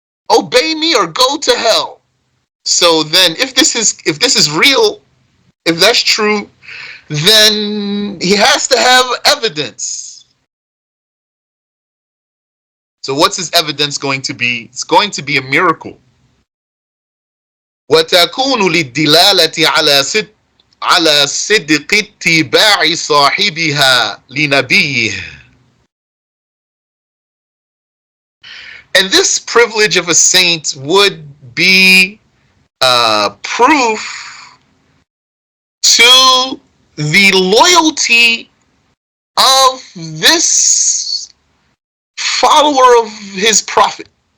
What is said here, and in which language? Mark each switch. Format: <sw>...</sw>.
<en>Obey me or go to hell. So then if this is real, if that's true, then he has to have evidence. So what's his evidence going to be? It's going to be a miracle.</en> <ar>وَتَكُونُ لِلدِّلَالَةِ على صدق اتباع صاحبها لنبيه.</ar> <en>And this privilege of a saint would be proof to the loyalty of this follower of his prophet.</en>